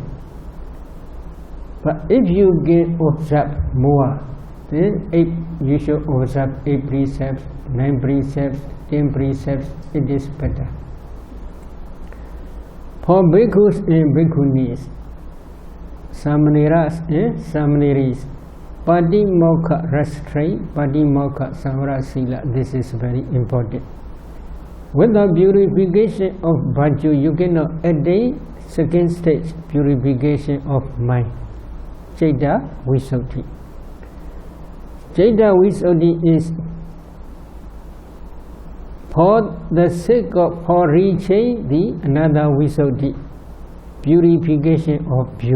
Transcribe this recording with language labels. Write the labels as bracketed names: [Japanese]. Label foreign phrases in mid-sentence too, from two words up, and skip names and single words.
[English] But if you get observe more, then you should observe 8 precepts, 9 precepts, 10 precepts, it is better. For bhikkhus and bhikkhunis, samaneras and samaneris, Padimokha restraint, [Pali] Padimokha samvara sila, [English] this is very important. Without purification of virtue, you cannot attain second stage, purification of mind, [Pali] Citta Visuddhi. Citta Visuddhi [English] is for the sake of for reaching the another Visuddhi, purification of view.